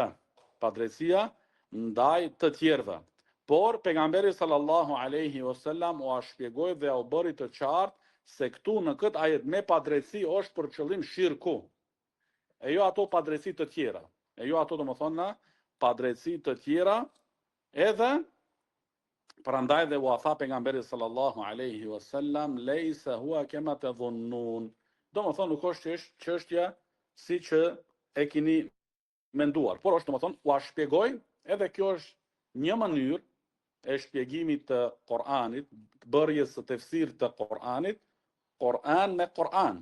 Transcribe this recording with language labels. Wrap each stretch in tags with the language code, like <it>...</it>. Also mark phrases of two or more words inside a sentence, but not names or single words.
<sq>Padrejtësia ndaj të tjerëve. Por pejgamberi</sq> <ar>صلى الله عليه وسلم</ar> <sq>u shpjegoi dhe u bëri të qartë se këtu në këtë ajet me padrejtësi është për qëllim shirku. E jo ato padrejtësi të tjera. E jo ato, domethënë, padrejtësi të tjera, edhe prandaj dhe u tha pejgamberi</sq> <ar>صلى الله عليه وسلم, ليس هو كما تظنون.</ar> <sq>Domethënë nuk është çështja siç e keni menduar, por është domethënë u shpjegoi, edhe kjo është një mënyrë e shpjegimit të Kur'anit, të bërjes së tefsirit të Kur'anit, Kur'an me Kur'an.</sq>